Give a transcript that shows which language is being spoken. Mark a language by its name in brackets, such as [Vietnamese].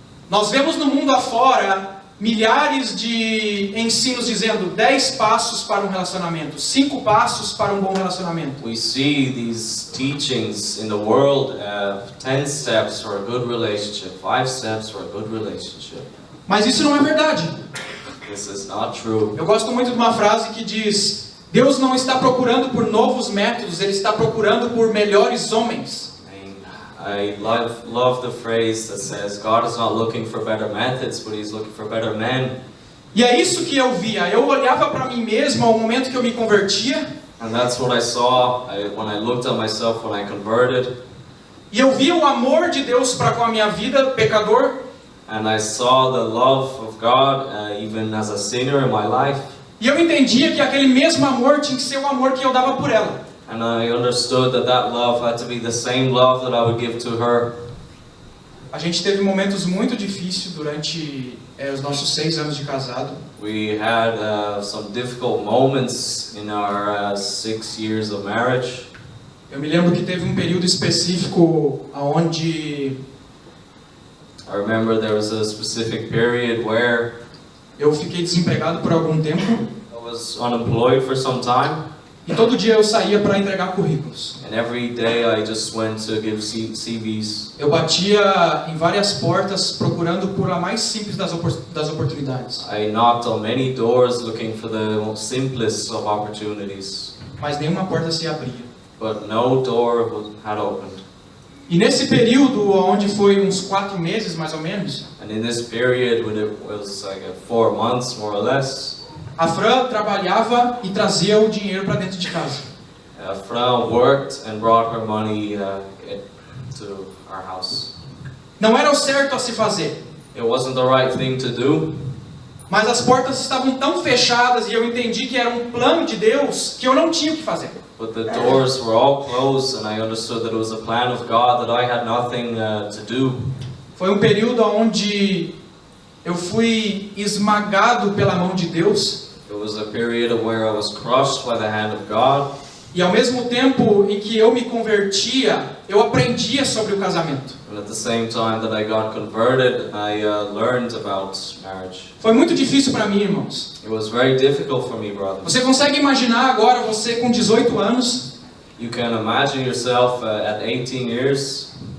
[Portuguese] Nós vemos no mundo afora milhares de ensinos dizendo 10 passos para um relacionamento, 5 passos para um bom relacionamento. [English] We see these teachings in the world, 10 steps for a good relationship, 5 steps for a good relationship. [Portuguese] Mas isso não é verdade. [English] This is not true. [Portuguese] Eu gosto muito de uma frase que diz: Deus não está procurando por novos métodos, Ele está procurando por melhores homens. [English] I love the phrase that says God is not looking for better methods, but He's looking for better men. [Portuguese] E é isso que eu via. Eu olhava para mim mesmo ao momento que eu me convertia. [English] And that's what I saw when I looked at myself when I converted. [Portuguese] E eu via o amor de Deus para com a minha vida, pecador. [English] And I saw the love of God even as a sinner in my life. [Portuguese] E eu entendia que aquele mesmo amor tinha que ser o amor que eu dava por ela. [English] And I understood that love had to be the same love that I would give to her. [Portuguese] A gente teve momentos muito difíceis durante os nossos 6 anos de casado. [English] We had some difficult moments in our 6 years of marriage. [Portuguese] Eu me lembro que teve um período específico onde [English] I remember there was a specific period where [Portuguese] eu fiquei desempregado por algum tempo. [English] I was unemployed for some time. [Portuguese] E todo dia eu saía para entregar currículos. [English] And every day I just went to give CVs. [Portuguese] Eu batia em várias portas procurando por a mais simples das oportunidades. [English] I knocked on many doors looking for the most simplest of opportunities. [Portuguese] Mas nenhuma porta se abria. [English] But no door had opened. [Portuguese] E nesse período, onde foi uns 4 meses mais ou menos, [English] And in this period, when it was like 4 months more or less, [Portuguese] a Fran trabalhava e trazia o dinheiro para dentro de casa. [English] Fran worked and brought her money to our house. [Portuguese] Não era o certo a se fazer, [English] It wasn't the right thing to do, [Portuguese] mas as portas estavam tão fechadas e eu entendi que era um plano de Deus que eu não tinha o que fazer. [English] but the doors were all closed, and I understood that it was a plan of God that I had nothing to do. [Portuguese] Foi um período onde eu fui esmagado pela mão de Deus. [English] It was a period where I was crushed by the hand of God. [Portuguese] E ao mesmo tempo em que eu me convertia, eu aprendia sobre o casamento. [English] And at the same time that I got converted, I learned about marriage. [Portuguese] Foi muito difícil para mim, irmãos. [English] It was very difficult for me, brothers. [Portuguese] Você consegue imaginar agora você com 18 anos, [English] You can imagine yourself at 18 years.